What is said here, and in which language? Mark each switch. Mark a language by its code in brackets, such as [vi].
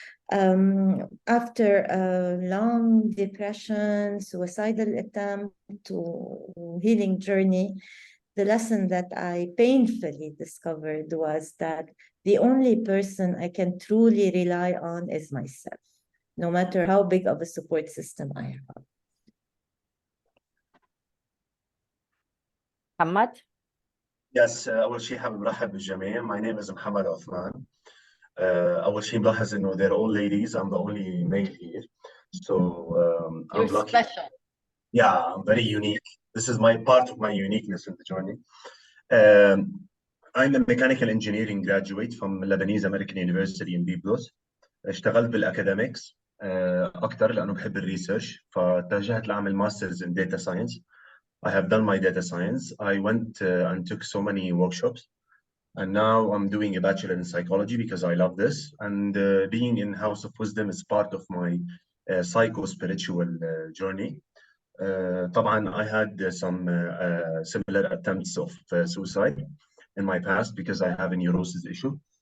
[en] After a long depression, suicidal attempt to healing journey, the lesson that I painfully discovered was that the only person I can truly rely on is myself, no matter how big of a support system I have. Hamad? Yes, [ar] أول شيء حابب أرحب بالجميع. [en] My name is Muhammad Othman. [ar] أول شيء ملاحظ إنه [en] they're all ladies. I'm the only male here. So I'm You're lucky. special. Yeah, I'm very unique. This is my part of my uniqueness in the journey. I'm a mechanical engineering graduate from Lebanese American University in Byblos. [ar] اشتغلت بالأكاديميكس أكتر لأنه بحب الريسيرش فاتجهت لأعمل ماسترز [en] in data science. I have done my data science. I went and took so many workshops. And now I'm doing a bachelor in psychology because I love this. And being in House of Wisdom is part of my psycho-spiritual journey. [ar] طبعا [en] I had some similar attempts of suicide in my past because I have a neurosis issue.